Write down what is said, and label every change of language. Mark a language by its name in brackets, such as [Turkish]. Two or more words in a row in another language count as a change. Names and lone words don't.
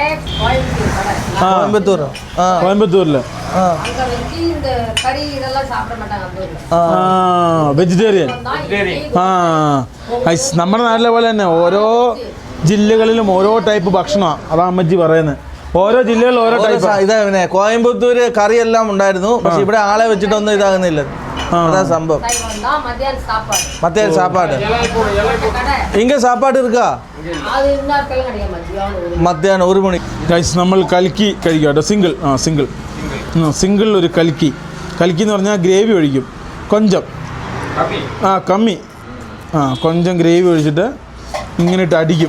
[Malayalam] കോയമ്പത്തൂരില് വെജിറ്റേറിയൻ. നമ്മുടെ നാട്ടിലെ പോലെ തന്നെ ഓരോ ജില്ലകളിലും ഓരോ ടൈപ്പ് ഭക്ഷണമാണ്. അതാ അമ്മച്ചി പറയുന്നത്. ഓരോ ജില്ലകളിൽ ഓരോ ടൈപ്പ്. ഇതാ കോയമ്പത്തൂര് കറിയെല്ലാം ഉണ്ടായിരുന്നു, പക്ഷെ ഇവിടെ ആളെ വെച്ചിട്ടൊന്നും ഇതാകുന്നില്ല. [Tamil] அதான் சம்பவம். மத்தியான சாப்பாடு இங்கே சாப்பாடு இருக்கா? [Malayalam] മധ്യാഹ്നം 1 മണി. ഗൈസ്, നമ്മൾ കൽക്കി കഴിക്കാം കേട്ടോ. സിംഗിൾ ഒരു കൽക്കി എന്ന് പറഞ്ഞാൽ ഗ്രേവി ഒഴിക്കും കൊഞ്ചം. കമ്മി. കൊഞ്ചം ഗ്രേവി ഒഴിച്ചിട്ട് ഇങ്ങനെ ഇട്ട് അടിക്കും.